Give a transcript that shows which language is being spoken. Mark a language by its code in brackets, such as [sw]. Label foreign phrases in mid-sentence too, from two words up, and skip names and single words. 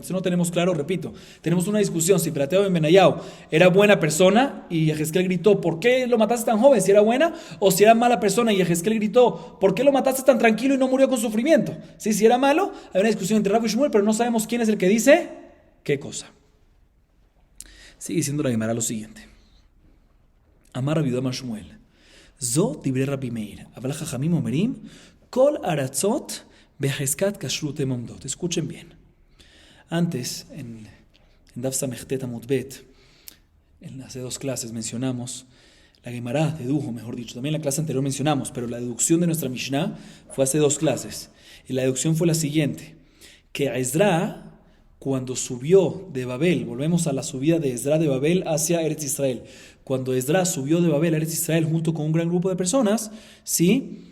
[es] Si no tenemos claro, repito, tenemos una discusión si Pelatiau ben Benayau era buena persona y Yehezkel gritó, ¿por qué lo mataste tan joven? Si era buena, o si era mala persona y Yehezkel gritó, ¿por qué lo mataste tan tranquilo y no murió con sufrimiento? ¿Sí? Si era malo, hay una discusión entre Rav y Shmuel, pero no sabemos quién es el que dice qué cosa. Sigue diciendo la Gemara lo siguiente. [arc] אמר רבי יודם שמואל. [he] זו דברי רבי מאיר. אבל חכמים אומרים, כל ארצות בחזקת כשרות עומדות. [es] Escuchen bien. Antes, en [he] דף ס"ט עמוד ב, [es] hace 2 clases mencionamos, la Gemara dedujo, mejor dicho, también en la clase anterior mencionamos, pero la deducción de nuestra Mishnah fue hace 2 clases. Y la deducción fue la siguiente, que Ezra cuando subió de Babel, volvemos a la subida de Ezra de Babel hacia Eretz Israel, cuando Ezra subió de Babel a Eretz Israel junto con un gran grupo de personas, ¿sí?